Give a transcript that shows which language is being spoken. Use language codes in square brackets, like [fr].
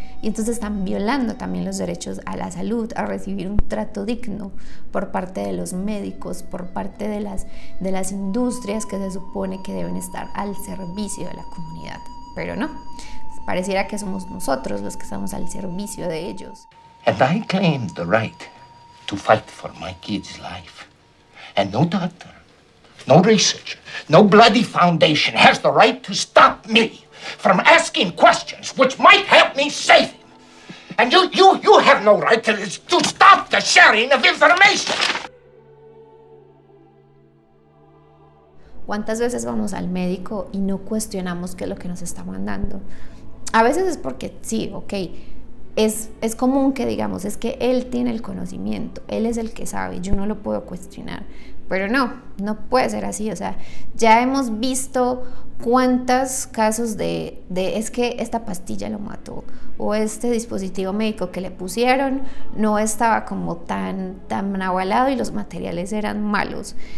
[es] Y entonces están violando también los derechos a la salud, a recibir un trato digno por parte de los médicos, por parte de las industrias que se supone que deben estar al servicio de la comunidad. Pero no, pareciera que somos nosotros los que estamos al servicio de ellos. [en] And I claim the right to fight for my kid's life. And no doctor, no researcher, no bloody foundation has the right to stop me from asking questions which might help me save him. And you have no right to stop the sharing of information. [es] ¿Cuántas veces vamos al médico y no cuestionamos qué es lo que nos está mandando? A veces es porque sí, ok, es común que digamos, es que él tiene el conocimiento, él es el que sabe, yo no lo puedo cuestionar. Pero no puede ser así, o sea, ya hemos visto cuántos casos de es que esta pastilla lo mató, o este dispositivo médico que le pusieron no estaba como tan avalado y los materiales eran malos.